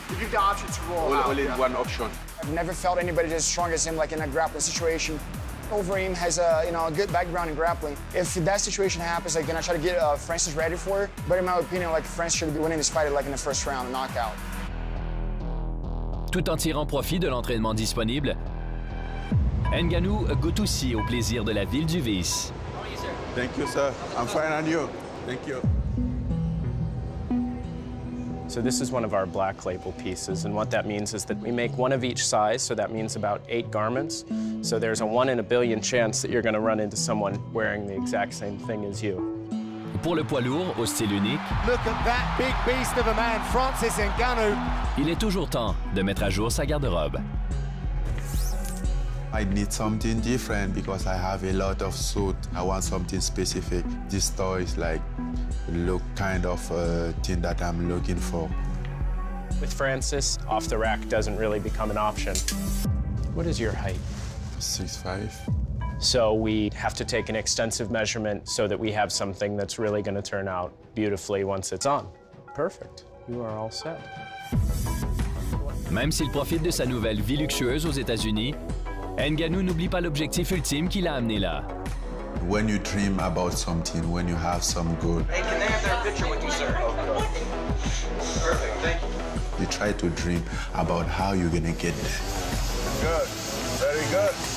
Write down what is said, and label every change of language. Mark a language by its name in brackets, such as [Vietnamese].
[English] You give the option to roll out. Only one option. I've never felt anybody as strong as him, like in a grappling situation. Overeem has a good background in grappling. If that situation happens, they're gonna try to get Francis ready for it. But in my opinion, like, Francis should be winning this fight like in the first round, a knockout. [French] Tout en tirant profit de l'entraînement disponible, Ngannou goûte aussi au plaisir de la ville du vice. [English] Thank you, sir. I'm fine, and you? Thank you. So this is one of our black label pieces, and what that means is that we make one of each size, so that means about 8 garments. So there's a 1 in a billion chance that you're going to run into someone wearing the exact same thing as you. [French] Pour le poids lourd au style unique, [English] Look at that big beast of a man, Francis Ngannou. [French] Il est toujours temps de mettre à jour sa garde-robe. [English] I need something different because I have a lot of suit. I want something specific. This store is like look kind of thing that I'm looking for. With Francis, off the rack doesn't really become an option. What is your height? 6'5". So we have to take an extensive measurement so that we have something that's really going to turn out beautifully once it's on. Perfect. You are all set. [French] Même s'il profite de sa nouvelle vie luxueuse aux États-Unis, Ngannou n'oublie pas l'objectif ultime qui l'a amené là. [English] When you dream about something, when you have some goal, Hey, can they have their picture with you, sir? Perfect, thank you. you try to dream about how you're gonna get there. Good. Very good.